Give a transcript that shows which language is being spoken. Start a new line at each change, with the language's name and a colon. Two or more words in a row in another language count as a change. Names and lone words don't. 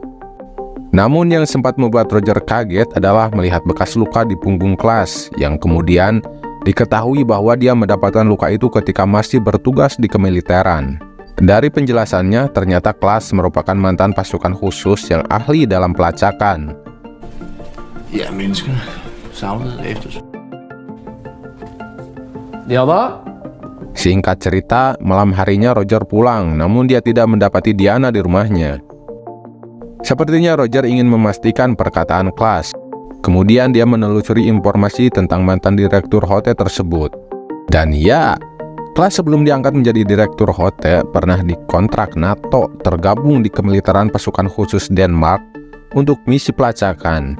Indonesian: Namun yang sempat membuat Roger kaget adalah melihat bekas luka di punggung Klaas yang kemudian diketahui bahwa dia mendapatkan luka itu ketika masih bertugas di kemiliteran. Dari penjelasannya, ternyata Klaas merupakan mantan pasukan khusus yang ahli dalam pelacakan.
Danish: Ja, menneskene savnede efter. Ja da?
Indonesian: Singkat cerita, malam harinya Roger pulang, namun dia tidak mendapati Diana di rumahnya. Sepertinya Roger ingin memastikan perkataan Klaas. Kemudian dia menelusuri informasi tentang mantan direktur hotel tersebut. Dan ya, Klaas sebelum diangkat menjadi direktur hotel pernah dikontrak NATO tergabung di kemiliteran pasukan khusus Denmark untuk misi pelacakan.